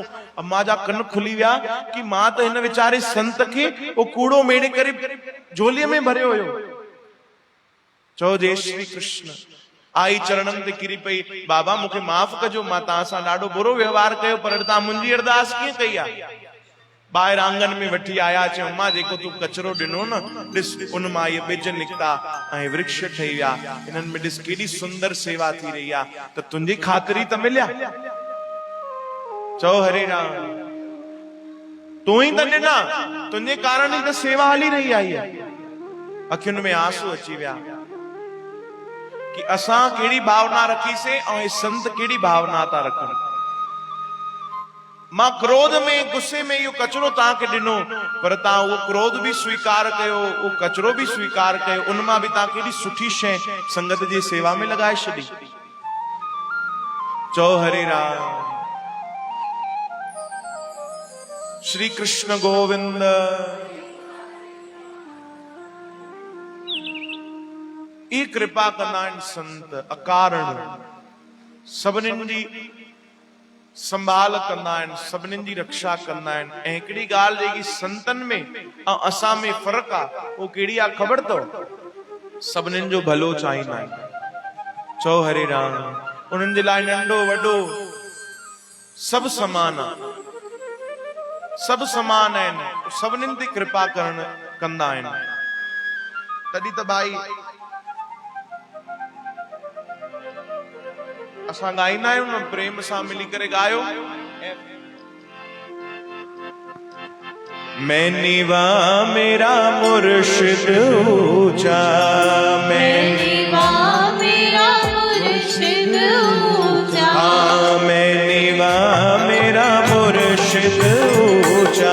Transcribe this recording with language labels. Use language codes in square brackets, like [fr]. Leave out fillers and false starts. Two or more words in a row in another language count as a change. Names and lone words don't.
[sd] अम्मा जा कन खुली विया कि मां त हिन वीचारे संत खे वो कूड़ो मेड़े करे झोलीअ में भरियो हुयो। चओ जय श्री कृष्ण। आई चरणन ते किरी पई, बाबा मूंखे माफ़ कजो, मां तव्हां सां ॾाढो बुरो व्यवहार कयो, पर तव्हां मुंहिंजी अरदास कीअं कई आहे? ॿाहिरि आंगन में वठी आया, चयो मां जेको तूं कचरो ॾिनो न, ॾिस उन मां इहे ॿिज निकिता ऐं वृक्ष ठही विया, इन्हनि में ॾिस केॾी सुंदर सेवा थी रही आहे, त तुंहिंजी ख़ातिरी त मिलिया। चओ हरे राम, तूं ई त ॾिना, तुंहिंजे कारण ई त सेवा हली रही आहे। अखियुनि में आंसू अची विया कि असां कहिड़ी भावना रखीसीं ऐं हे संत कहिड़ी भावना था रखनि। मां क्रोध में गुस्से में इहो कचरो तव्हांखे ॾिनो, पर तव्हां उहो क्रोध बि स्वीकार कयो, उहो कचरो बि स्वीकार कयो, उन मां बि तव्हां केॾी सुठी शइ संगत जी सेवा में लॻाए छॾी। चओ हरे राम। श्री कृष्ण गोविंद। ई कृपा कंदा आहिनि संत, अकारण सभिनीनि जी संभाल कंदा आहिनि, सभिनीनि जी रक्षा कंदा आहिनि। ऐं हिकिड़ी ॻाल्हि जेकी संतनि में ऐं असां में फ़र्क़ु आहे, उहो कहिड़ी आहे ख़बर अथव? सभिनीनि जो भलो चाहींदा आहिनि। चओ हरे राम। उन्हनि जे लाइ नंढो वॾो सभु समान आहे, सभु समान आहिनि, सभिनीनि ते कृपा करण कंदा आहिनि। तॾहिं त भाई असां गाईंदा आहियूं न, प्रेम सां मिली करे गायो। [pa] ਮੈਂ ਨੀਵਾ ਮੇਰਾ ਮੁਰਸ਼ਿਦ ਉੱਚਾ, ਮੈਂ ਨੀਵਾ ਮੇਰਾ ਮੁਰਸ਼ਿਦ ਉੱਚਾ, ਹਾਂ ਮੈਂ ਨੀਵਾ ਮੇਰਾ ਮੁਰਸ਼ਿਦ ਉੱਚਾ,